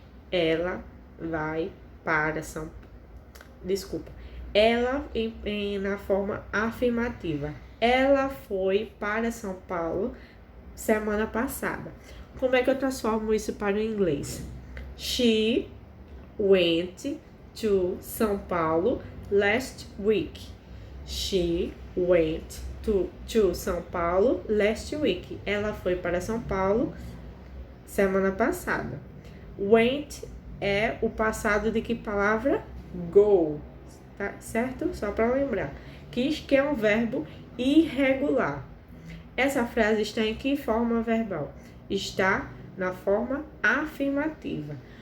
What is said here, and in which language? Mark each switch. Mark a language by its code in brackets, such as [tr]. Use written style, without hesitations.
[pt] Ela vai para São Paulo. Desculpa. Ela na forma afirmativa. Ela foi para São Paulo semana passada. Como é que eu transformo isso para o inglês? [en] She went to São Paulo last week. She went to São Paulo last week. [pt] Ela foi para São Paulo semana passada. Went é o passado de que palavra? Go, tá certo? Só para lembrar. Que é um verbo irregular. Essa frase está em que forma verbal? Está na forma afirmativa.